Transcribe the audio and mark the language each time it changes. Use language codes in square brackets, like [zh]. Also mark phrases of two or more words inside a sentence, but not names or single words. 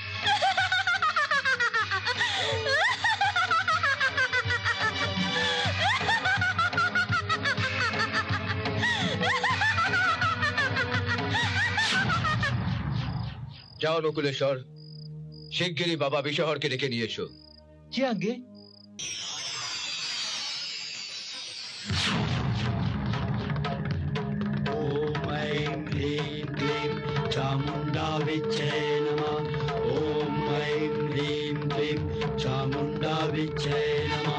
[bn] যাও নকুলেশ্বর, শিগগিরই বাবা বিষহরকে ডেকে নিয়ে এসো। জি আগে। [sa] ॐ ऐं ह्रीं क्लीं चामुण्डा विच्चे नमः। ॐ ऐं ह्रीं क्लीं चामुण्डा विच्चे नमः।